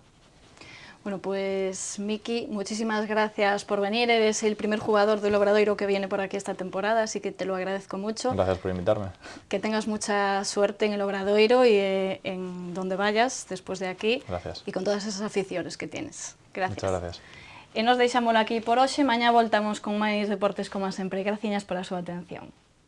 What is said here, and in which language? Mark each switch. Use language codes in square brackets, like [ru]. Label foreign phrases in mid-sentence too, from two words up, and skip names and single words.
[es] Bueno, pues Miki, muchísimas gracias por venir. Eres el primer jugador del Obradoiro que viene por aquí esta temporada, así que te lo agradezco mucho. Gracias por invitarme. Que tengas mucha suerte en el Obradoiro y en donde vayas después de aquí. Gracias. Y con todas esas aficiones que tienes. Gracias. Muchas gracias. [gl] E nos deixámolo aquí por hoxe, mañá voltamos con máis deportes como sempre. Graciñas pola súa atención.